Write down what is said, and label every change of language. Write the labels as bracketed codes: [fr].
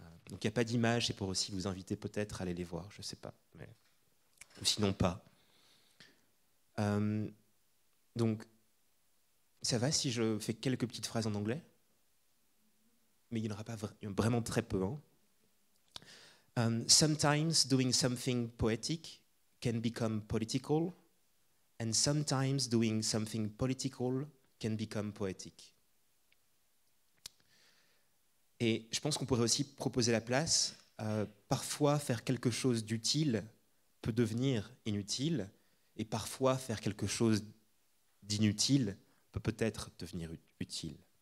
[fr] Donc il n'y a pas d'image, c'est pour aussi vous inviter peut-être à aller les voir, je ne sais pas, ou sinon pas. Donc ça va si je fais quelques petites phrases en anglais? Mais il n'y en aura pas vraiment très peu. Hein. [en] Sometimes doing something poetic can become political, and sometimes doing something political can become poetic. [fr] Et je pense qu'on pourrait aussi proposer la place. Parfois, faire quelque chose d'utile peut devenir inutile, et parfois, faire quelque chose d'inutile peut peut-être devenir utile.